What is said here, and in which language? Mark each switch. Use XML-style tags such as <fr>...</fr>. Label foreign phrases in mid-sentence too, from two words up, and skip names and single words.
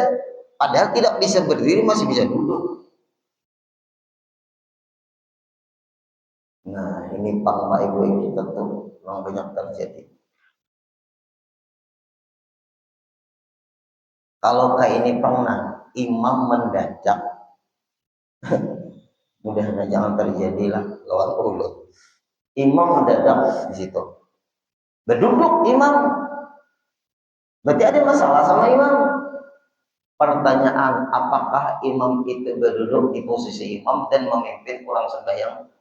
<id>Padahal tidak bisa berdiri, masih bisa duduk. Nah, ini Pak Ibu yang kita tuh memang banyak terjadi. Kalau kayak ini pernah imam mendadak, mudah-mudahan jangan terjadilah lawan ulut. Imam mendadak di situ, berduduk imam, berarti ada masalah sama imam. Pertanyaan, apakah imam itu berduduk di posisi imam dan memimpin orang sembahyang?</id>